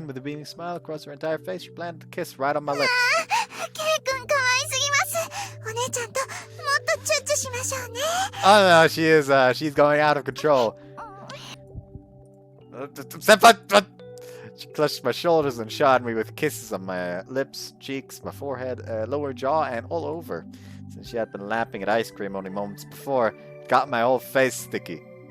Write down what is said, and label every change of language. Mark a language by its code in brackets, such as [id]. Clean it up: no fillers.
[en] Then, with a beaming smile across her entire face, she planted a kiss right on my lips. [ja] ケイ君可愛すぎます。お姉ちゃんともっとチュッチュしましょうね。 [en] Oh no, she's going out of control. Senpai! She clutched my shoulders and shot me with kisses on my lips, cheeks, my forehead, lower jaw, and all over. Since she had been lapping at ice cream only moments before, it got my whole face sticky.